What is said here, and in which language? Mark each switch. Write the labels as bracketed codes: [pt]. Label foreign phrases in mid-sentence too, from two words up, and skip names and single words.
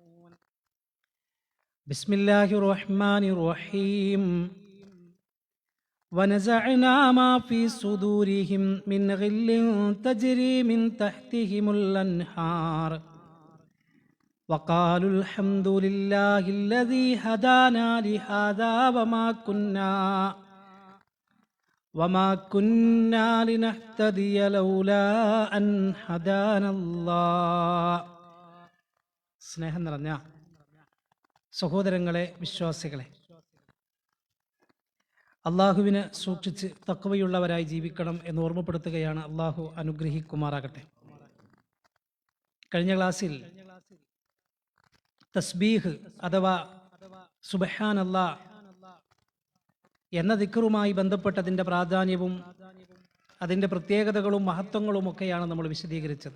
[ar] بسم الله الرحمن الرحيم ونزعنا ما في صدورهم من غل تجري من تحتهم الأنهار وقالوا الحمد لله الذي هدانا لهذا وما كنا لنهتدي لولا أن هدانا الله. [ml] സ്നേഹം നിറഞ്ഞ സഹോദരങ്ങളെ, വിശ്വാസികളെ, അള്ളാഹുവിനെ സൂക്ഷിച്ച് തഖ്വയുള്ളവരായി ജീവിക്കണം എന്ന് ഓർമ്മപ്പെടുത്തുകയാണ്. അള്ളാഹു അനുഗ്രഹിക്കുമാറാകട്ടെ. കഴിഞ്ഞ ക്ലാസ്സിൽ തസ്ബീഹ് അഥവാ സുബ്ഹാനല്ലാഹ് എന്ന ദിക്റുമായി ബന്ധപ്പെട്ടതിൻ്റെ പ്രാധാന്യവും അതിൻ്റെ പ്രത്യേകതകളും മഹത്വങ്ങളും ഒക്കെയാണ് നമ്മൾ വിശദീകരിച്ചത്.